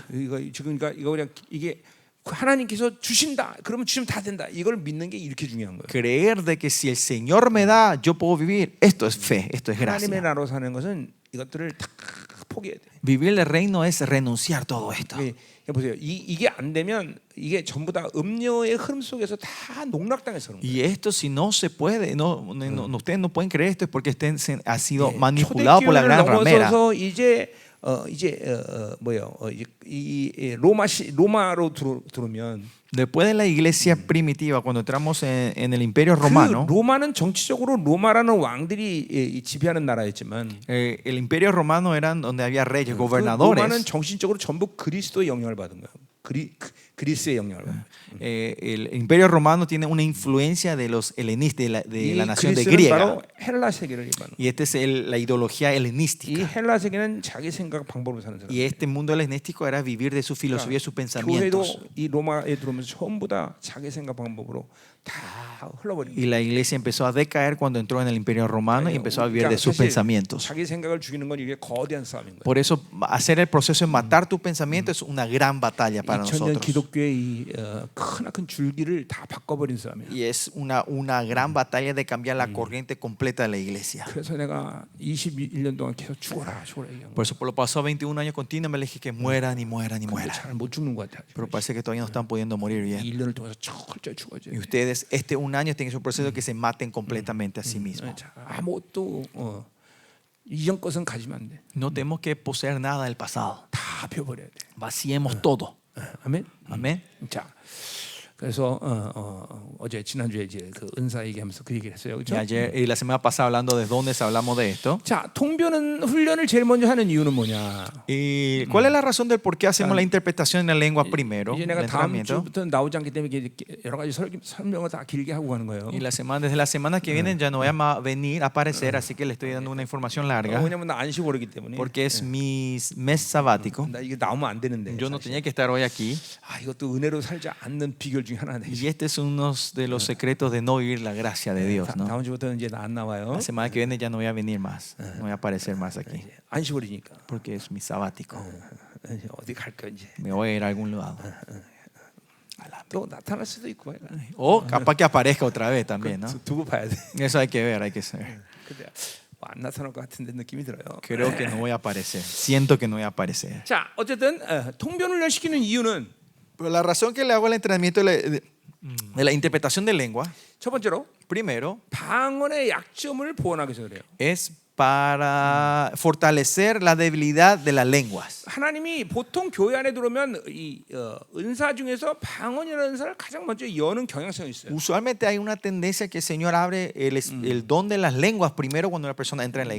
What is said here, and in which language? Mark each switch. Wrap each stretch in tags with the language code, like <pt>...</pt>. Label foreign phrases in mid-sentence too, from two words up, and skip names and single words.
<ko>이거 지금 그러니까 이거 그냥 이게 하나님께서 주신다. 그러면 주시면 다 된다. 이걸 믿는 게 이렇게 중요한 거예요.</ko> <es>Creer de que si el Señor me da, yo puedo vivir. Esto es fe, esto es</es> <ko>하나님의</ko> <es>gracia.</es> <ko>나라로 사는 것은 이것들을 다 포기해야 돼.</ko> <es>Vivir el reino es renunciar todo esto.</es> <ko>보세요. 이게 안 되면 이게 전부 다 음료의 흐름 속에서 다 농락당해서 그런 거예요.</ko> <es>Y esto si no se puede, ustedes no pueden creer esto es porque ha sido manipulado por la gran ramera.</es> <ko>넘어서서 이제 로마로 들어오면</ko> <es>Después de la iglesia primitiva, cuando entramos en el imperio</es> <ko>그</ko> <es>romano,</es> <ko>로마는 정치적으로 로마라는 왕들이 지배하는 나라였지만</ko> <es>el imperio romano eran donde había reyes,</es> <ko>그 로마는</ko> <es>gobernadores.</es> <ko>정신적으로 전부 그리스도의 영향을 받은 거예요. 그리스의 영향을 받은 거예요.</ko> <es>El imperio romano tiene una influencia de los helenistas, de la nación de</es> <ko>그리스는</ko> <es>griega.</es> <ko>바로 헬라 세계를 일반하는</ko> <es>Y esta es la ideología</es> <ko>이</ko> <es>helenística.</es> <ko>헬라 세계는 자기 생각 방법으로 사는 사람.</ko> <es>Y este mundo helenístico era vivir de su filosofía y sus</es> <ko>교회도</ko> <es>pensamientos.</es> <ko>이 로마에 들어오면서 전부 다 자기 생각 방법으로 다 흘러버린</ko> <es>Y la iglesia empezó a decaer cuando entró en el imperio romano y empezó a vivir de sus pensamientos.</es> <ko>자기 생각을 죽이는 건 이게 거대한 싸움인 거예요.</ko> <es>Por eso hacer el proceso de matar tu pensamiento es una gran batalla para</es> <ko>2000년</ko> <es>nosotros.</es> <ko>기독교의 이 크나큰 줄기를 다 바꿔버린 싸움이에요.</ko> <es>Y es una gran batalla de cambiar la corriente completa de la iglesia.</es> <ko>그래서 내가 21년 동안 계속 죽어라 얘기한</ko> <es>Por</es> <ko>거예요.</ko> <es>eso por lo pasado 21 años continuos me le dije que mueran y mueran y mueran.</es> <ko>잘못 죽는 것 같아요.</ko> <es>Pero parece que todavía no están pudiendo morir bien.</es> <ko>1년을 통해서 철저히 죽어야죠.</ko> <es>Y ustedes un año tienen su proceso que se maten completamente a sí mismos.</es> <ko>아무것도 이전 것은 가지면 안 돼.</ko> <es>No tenemos que poseer nada del pasado.</es> <ko>다 펴버려야 돼.</ko> <es>Vaciemos todo.</es> <ko>아멘.</ko> <es>Amén.</es> <ko>자, 그래서 어제 지난주에 이제 그 은사 얘기하면서 그 얘기를 했어요,</ko> <es>Y</es> <ko>그렇죠?</ko> <es>ayer y la semana pasada hablando de dones hablamos de esto.</es> <ko>자, 통변은 훈련을 제일 먼저 하는 이유는 뭐냐?</ko> <es>¿Y cuál es la razón del por qué hacemos la interpretación en la lengua primero?</es> <ko>이제</ko> <es>El</es> <ko>내가 다음</ko> <es>entrenamiento.</es> <ko>주부터 나오지 않기 때문에 이렇게 여러 ga지 설명을 다 길게 하고 가는 거예요.</ko> <es>Y desde la semana que viene ya no voy a venir a aparecer, así que le estoy dando una información larga.</es> <ko>왜냐면 나 안식 오르기 때문에.</ko> <es>Porque es mi mes sabático.</es> <ko>나 이게 나오면 안 되는데.</ko> <es>Yo no</es> <ko>사실.</ko> <es>tenía que estar hoy aquí.</es> <ko>이것도 은혜로 살지 않는 비결 중에 하나네.</ko> <es>Y este es uno de los secretos de no vivir la gracia de Dios, ¿no?</es> <ko>다음 주부터는 이제 안 나와요.</ko> <es>La semana que viene ya no voy a venir más. No voy a aparecer más aquí.</es> <ko>안식 오르니까.</ko> <es>Porque es mi sabático.</es> <ko>어디 갈 거야 이제.</ko> <es>Me voy a ir a algún lugar.</es> <ko>또 나타날 수도 있고.</ko> <es>O capaz que aparezca otra vez también, ¿no?</es> <ko>두고 봐야 돼.</ko> <es>Eso hay que ver, hay que saber.</es> <ko>근데 안 나타날 것 같은데 느낌이 들어요.</ko> <es>Creo que no voy a aparecer. Siento que no voy a aparecer.</es> <ko>자, 어쨌든 통변 훈련 시키는 이유는</ko> <es>Pero la razón que le hago el entrenamiento de la interpretación de lengua,</es> <ko>첫 번째로</ko> <es>primero,</es> <ko>방언의 약점을 보완하기 위해서 그래요.</ko> <es>es para fortalecer la debilidad de las lenguas.</es> <ko>하나님이 보통 교회 안에 들어오면 이 은사 중에서 방언이라는 은사를 가장 먼저 여는 경향성이 있어요.</ko> <es>Usualmente hay una tendencia que el Señor abre el don de las lenguas primero cuando una persona entra en la</es>